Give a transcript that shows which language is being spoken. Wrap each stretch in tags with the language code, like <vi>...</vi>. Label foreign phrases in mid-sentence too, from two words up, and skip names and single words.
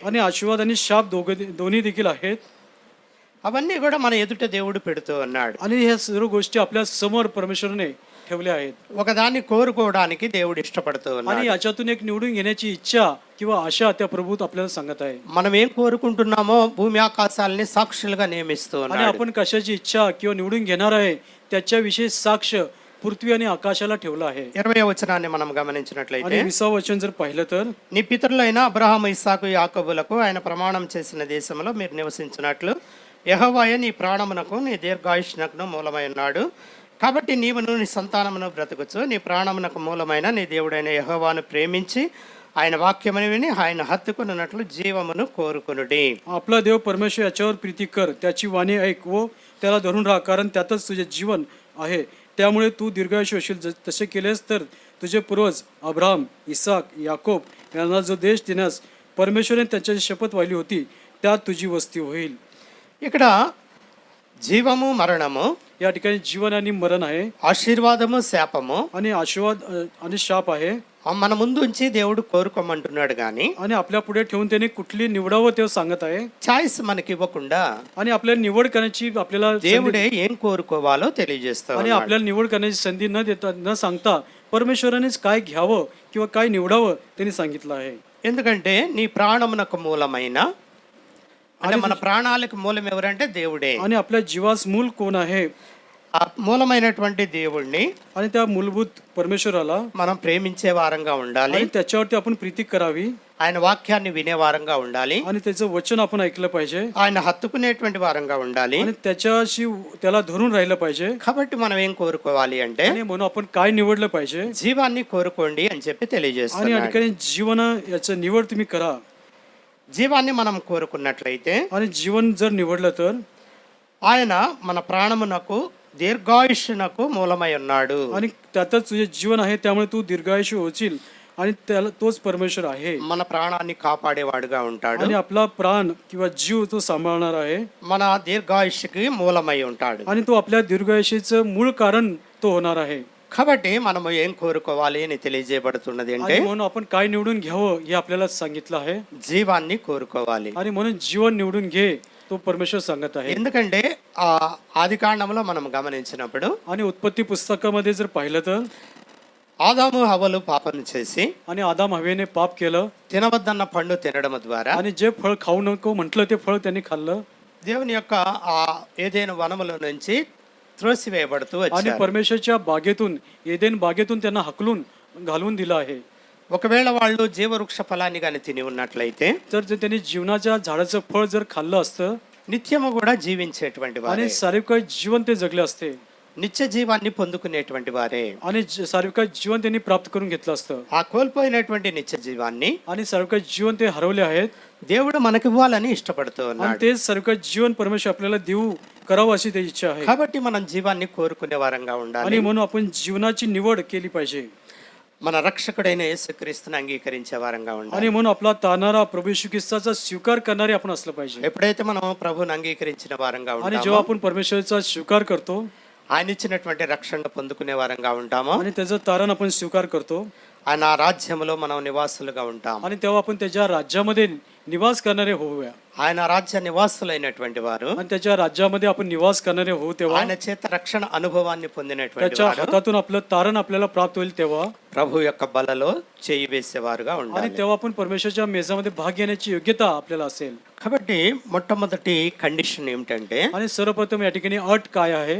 <mr>आणि आशीर्वाद आणि शाप दोन्ही देखील आहेत.</mr> <te>అవన్నీ కూడా మన ఎదుట దేవుడు పెడుతూ ఉన్నాడు.</te> <mr>आणि ह्या सर्व गोष्टी आपल्या समोर परमेश्वराने ठेवल्या आहेत.</mr> <te>ఒకదాన్ని కోరుకోవడానికి దేవుడు ఇష్టపడుతూ</te> <mr>आणि</mr> <te>ఉన్నాడు.</te> <mr>याच्यातून एक निवडून घेण्याची इच्छा किंवा आशा त्या प्रभूत आपल्याला सांगत आहे.</mr> <te>మనం ఏం కోరుకుంటున్నామో భూమి ఆకాశాలని సాక్షులుగా నియమిస్తూ</te> <mr>आणि</mr> <te>ఉన్నాడు.</te> <mr>आपण कशाची इच्छा किंवा निवडून घेणार आहे त्याच्याविषयी साक्ष पृथ्वी आणि आकाशाला ठेवलं आहे.</mr> <te>20వ వచనాన్ని మనం గమనించినట్లయితే</te> <mr>आणि 20వ वचन जर पाहिलं तर</mr> <te>నీ పితరులైన అబ్రహాము ఇస్సాకు యాకోబులకు ఆయన ప్రమాణం చేసిన దేశంలో మీరు నివసించినట్లు యెహోవాయే నీ ప్రాణమునకు నీ దీర్ఘాయుష్నకును మూలమై ఉన్నాడు. కాబట్టి నీవును నీ సంతానమును బ్రతుకుచు నీ ప్రాణమునకు మూలమైన నీ దేవుడైన యెహోవాను ప్రేమించి ఆయన వాక్యమును విని ఆయన హత్తుకున్నట్లు జీవమును కోరుకొనుడి.</te> <mr>आपला देव परमेश्वर याच्यावर प्रीती कर, त्याची वाणी ऐक व त्याला धरून राहा, कारण त्यातच तुझे जीवन आहे. त्यामुळे तू दीर्घायुष्य होशील. तसे केलेस तर तुझे पूर्वज अब्राहम, इसाक, याकोब यांना जो देश देण्यास परमेश्वराने त्याच्याची शपथ वाहिली होती त्यात तुझी वस्ती होईल.</mr> <te>ఇక్కడ జీవము మరణము,</te> <mr>या ठिकाणी जीवन आणि मरण आहे</mr> <te>ఆశీర్వాదము శాపము</te> <mr>आणि आशीर्वाद आणि शाप आहे.</mr> <te>మన ముందు ఉంచి దేవుడు కోరుకోమంటున్నాడు కానీ</te> <mr>आणि आपल्या पुढे ठेवून त्याने कुठली निवडावं ते सांगत आहे.</mr> <te>ఛాయిస్ మనకి ఇవ్వకుండా</te> <mr>आणि आपल्याला निवड करण्याची आपल्याला</mr> <te>దేవుడే ఏం కోరుకోవాలో తెలియజేస్తాడు.</te> <mr>आणि आपल्याला निवड करण्याची संधी न देता न सांगता परमेश्वरानेच काय घ्यावं किंवा काय निवडावं त्यांनी सांगितलं आहे.</mr> <te>ఎందుకంటే నీ ప్రాణమునకు మూలమైన అంటే మన ప్రాణాలకు మూలం ఎవరంటే దేవుడే.</te> <mr>आणि आपल्या जीवास मूल कोण आहे?</mr> <te>ఆ మూలమైనటువంటి దేవుణ్ణి</te> <mr>आणि त्या मूलभूत परमेश्वराला</mr> <te>మనం ప్రేమించే వారంగా ఉండాలి.</te> <mr>आणि त्याच्यावरती आपण प्रीती करावी</mr> <te>ఆయన వాక్యాన్ని వినే వారంగా ఉండాలి.</te> <mr>आणि त्याचं वचन आपण ऐकलं पाहिजे</mr> <te>ఆయన హత్తుకునేటువంటి వారంగా ఉండాలి.</te> <mr>आणि त्याच्याशी त्याला धरून राहिलं पाहिजे.</mr> <te>కాబట్టి మనం ఏం కోరుకోవాలి అంటే</te> <mr>आणि म्हणून आपण काय निवडलं पाहिजे?</mr> <te>జీవాన్ని కోరుకోండి అని చెప్పి</te> <mr>आणि या</mr> <te>తెలియజేస్తున్నాడు.</te> <mr>ठिकाणी जीवन याचं निवड तुम्ही करा.</mr> <te>జీవాన్ని మనం కోరుకున్నట్లయితే</te> <mr>आणि जीवन जर निवडलं तर</mr> <te>ఆయన మన ప్రాణమునకు దీర్ఘాయుష్యునకు మూలమై ఉన్నాడు.</te> <mr>आणि त्यातच तुझे जीवन आहे, त्यामुळे तू दीर्घायुष्य होशील. आणि त्याला तोच परमेश्वर आहे</mr> <te>మన ప్రాణాన్ని కాపాడేవాడుగా ఉంటాడు.</te> <mr>आणि आपला प्राण किंवा जीव तो सांभाळणार आहे</mr> <te>మన దీర్ఘాయుష్కి మూలమై ఉంటాడు.</te> <mr>आणि तो आपल्या दीर्घायुष्याचं मूळ कारण तो होणार आहे.</mr> <te>కాబట్టి మనము ఏం కోరుకోవాలి అని తెలియజేయబడుతున్నది అంటే</te> <mr>आणि म्हणून आपण काय निवडून घ्यावं हे आपल्याला सांगितलं आहे.</mr> <te>జీవాన్ని కోరుకోవాలి.</te> <mr>आणि म्हणून जीवन निवडून घे तो परमेश्वर सांगत आहे.</mr> <te>ఎందుకంటే ఆ ఆది కాండంలో మనం గమనించినప్పుడు</te> <mr>आणि उत्पत्ती पुस्तकामध्ये जर पाहिलं तर</mr> <te>ఆదాము హవ్వలు పాపం చేసి</te> <mr>आणि आदाम हवेने पाप केलं</mr> <te>తినవద్దన్న పండు తినడం ద్వారా</te> <mr>आणि जे फळ खाऊ नको म्हटलं ते फळ त्यांनी खाल्लं</mr> <te>దేవుని యొక్క ఆ ఏదైనా వనములో నుంచి త్రోసివేయబడుతూ</te> <mr>आणि</mr> <te>వచ్చారు.</te> <mr>परमेश्वरच्या बागेतून एदेन बागेतून त्यांना हकलून घालवून दिलं आहे.</mr> <te>ఒకవేళ వాళ్ళు జీవవృక్ష ఫలాన్ని కానీ తిని ఉన్నట్లయితే</te> <mr>तर जर त्यांनी जीवनाच्या झाडाचं फळ जर खाल्लं असतं</mr> <te>నిత్యము కూడా జీవించేటువంటి వారే,</te> <mr>आणि सार्वकालिक जीवन ते जगले असते</mr> <te>నిత్య జీవాన్ని పొందుకునేటువంటి వారే.</te> <mr>आणि सार्वकालिक जीवन त्यांनी प्राप्त करून घेतलं असतं</mr> <te>ఆ కోల్పోయినటువంటి నిత్య జీవాన్ని</te> <mr>आणि सार्वकालिक जीवन ते हरवले आहेत</mr> <te>దేవుడు మనకివ్వాలని ఇష్టపడుతూ</te> <mr>आणि</mr> <te>ఉన్నాడు.</te> <mr>तेच सार्वकालिक जीवन परमेश्वर आपल्याला देऊ करावं अशी त्याची इच्छा आहे.</mr> <te>కాబట్టి మనం జీవాన్ని కోరుకునే వారంగా ఉండాలి.</te> <mr>आणि म्हणून आपण जीवनाची निवड केली पाहिजे</mr> <te>మన రక్షకుడైన యేసుక్రీస్తుని అంగీకరించే వారంగా ఉండాలి.</te> <mr>आणि म्हणून आपला तारणारा प्रभू येशू ख्रिस्ताचा स्वीकार करणारे आपण असलं पाहिजे.</mr> <te>ఎప్పుడైతే మనం ప్రభువుని అంగీకరించిన వారంగా</te> <mr>आणि</mr> <te>ఉంటామో,</te> <mr>जेव्हा आपण परमेश्वराचा स्वीकार करतो</mr> <te>ఆయన ఇచ్చినటువంటి రక్షణ పొందుకునే వారంగా ఉంటామో,</te> <mr>आणि त्याचं तारण आपण स्वीकार करतो</mr> <te>ఆయన రాజ్యములో మనం నివాసులుగా ఉంటాం.</te> <mr>आणि तेव्हा आपण त्याच्या राज्यामध्ये निवास करणारे होऊया</mr> <te>ఆయన రాజ్య నివాసులైనటువంటి వారు</te> <mr>आणि त्याच्या राज्यामध्ये आपण निवास करणारे होऊ तेव्हा</mr> <te>ఆయన చేత రక్షణ అనుభవాన్ని పొందినటువంటి</te> <mr>त्याच्या</mr> <te>వారు</te> <mr>हातातून आपलं तारण आपल्याला प्राप्त होईल तेव्हा</mr> <te>ప్రభు యొక్క బలలో చేయి వేసేవారుగా</te> <mr>आणि</mr> <te>ఉండాలి.</te> <mr>तेव्हा आपण परमेश्वरच्या मेजामध्ये भाग घेण्याची योग्यता आपल्याला असेल.</mr> <te>కాబట్టి మొట్టమొదటి కండిషన్ ఏమిటంటే,</te> <mr>आणि सर्वप्रथम या ठिकाणी अट काय आहे</mr>